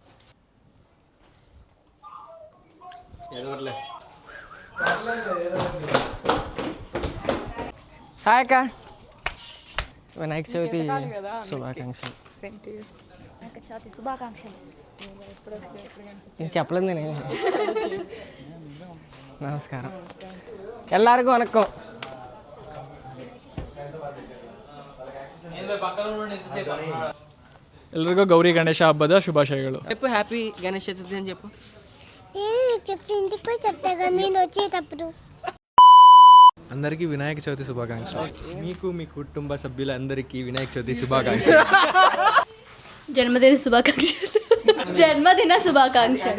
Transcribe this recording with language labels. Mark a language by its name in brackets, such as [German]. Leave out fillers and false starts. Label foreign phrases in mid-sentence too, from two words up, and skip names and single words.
[Telugu] హాయ్ అక్క, వినాయక చవితి శుభాకాంక్షలు. నేను చెప్పలేదు, నేను నమస్కారం ಎಲ್ಲರಿಗೂ వనక్కం. [Kannada] ಎಲ್ರಿಗೂ ಗೌರಿ ಗಣೇಶ ಹಬ್ಬದ ಶುಭಾಶಯಗಳು. [Telugu] చెప్పు హ్యాపీ గణేష్ చతుర్థి అని చెప్పు. అందరికీ వినాయక చవితి శుభాకాంక్షలు. మీకు మీ కుటుంబ సభ్యులందరికీ వినాయక చవితి శుభాకాంక్షలు. జన్మదిన శుభాకాంక్షలు. జన్మదిన శుభాకాంక్షలు.